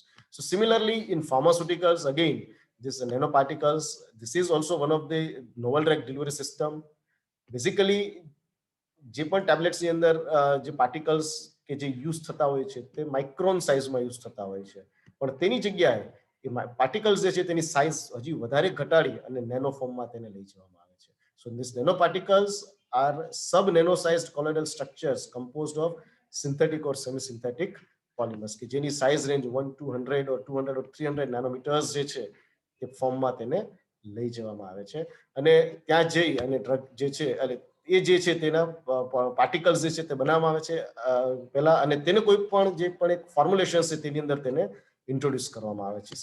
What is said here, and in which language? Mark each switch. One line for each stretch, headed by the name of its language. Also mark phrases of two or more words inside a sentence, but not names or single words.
English: So similarly in pharmaceuticals, again this nanoparticles, this is also one of the novel drug delivery system.
Gujarati: Basically જે પણ ટેબ્લેટ્સની અંદર જે પાર્ટિકલ્સ કે જે યુઝ થતા હોય છે તે માઇક્રોન સાઇઝમાં યુઝ થતા હોય છે, પણ તેની જગ્યાએ એ પાર્ટિકલ્સ જે છે તેની સાઇઝ હજી વધારે ઘટાડી અને નેનો ફોર્મમાં તેને લઈ જવામાં આવે છે.
English: So these nanoparticles are sub-nano-sized colloidal structures composed of synthetic or semi-synthetic polymers
Gujarati: કે જેની સાઇઝ રેન્જ 1 to 100 or 200 or 300 નાનોમીટર્સ જે છે તે ફોર્મમાં તેને લઈ જવામાં આવે છે અને ત્યાં જઈ અને ડ્રગ જે છે એટલે એ જે છે તેના પાર્ટિકલ્સ જે છે તે બનાવવામાં આવે છે પહેલા અને તેને કોઈ પણ જે પણ એક ફોર્મ્યુલેશન છે તેની અંદર તેને ઇન્ટ્રોડ્યુસ કરવામાં આવે છે.